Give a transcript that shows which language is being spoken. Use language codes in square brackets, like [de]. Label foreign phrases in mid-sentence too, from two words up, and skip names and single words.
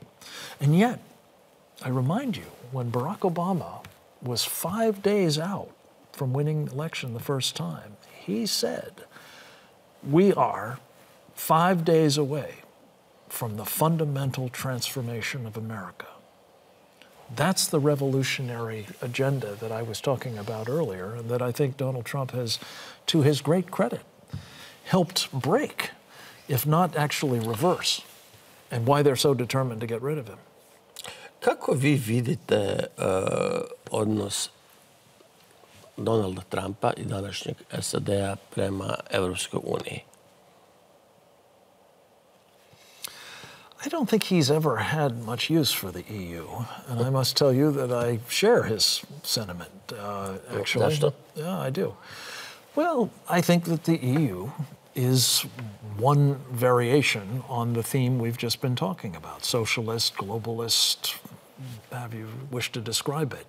[en] And yet, I remind you, when Barack Obama was 5 days out from winning the election the first time, he said, we are 5 days away from the fundamental transformation of America. That's the revolutionary agenda that I was talking about earlier, and that I think Donald Trump has, to his great credit, helped break, if not actually reverse, and why they're so determined to get rid of him. [bs] Kako vi vidite odnos Donalda Trumpa i današnjeg SAD-a prema Evropskoj uniji? [en] I don't think he's ever had much use for the EU, and I must tell you that I share his sentiment, actually. Yeah, I do. Well, I think that the EU is one variation on the theme we've just been talking about, socialist, globalist, however you wish to describe it.